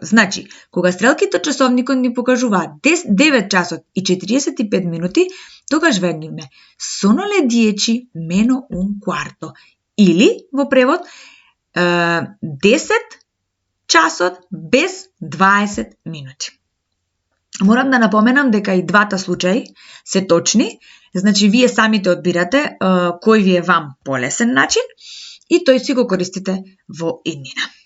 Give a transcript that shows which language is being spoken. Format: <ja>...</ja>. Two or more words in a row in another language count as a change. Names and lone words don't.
<mk>Значи, кога стрелките од часовникот ни покажуваат 9 часот и 45 минути, тогаш велиме</mk> <it>sono le 10 meno un quarto.</it> <mk>Или, во превод, 10 часот без 20 минути. Морам да напоменам дека и двата случаи се точни, значи вие самите одбирате кој ви е вам полесен начин и тој си го користите во иднина.</mk>